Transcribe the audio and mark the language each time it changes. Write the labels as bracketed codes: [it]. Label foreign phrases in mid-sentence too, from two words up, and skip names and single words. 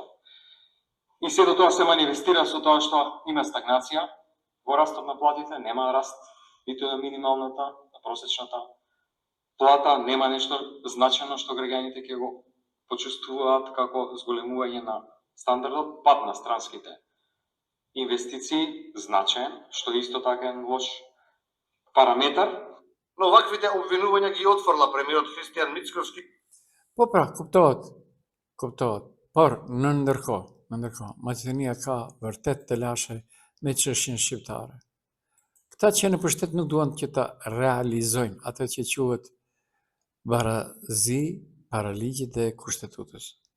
[mk] И сето тоа се манифестира со тоа што има стагнација во растот на платите, нема раст ниту на минималната, на просечната плата, нема нешто значено што граѓаните ќе го почувствуваат како зголемување на стандардот, пад на странските инвестиции, значаен, што исто така е лош параметар. Но ваквите обвинувања ги отфрла премиерот Христијан Мицковски. [sq] Pra, kuptohet, por në ndërkohë, Maqedonia ka vërtet të lashe me çështjen shqiptare. Këta që në pushtet nuk duan që ta realizojnë atë që quhet barazi para ligjit dhe kushtetutës.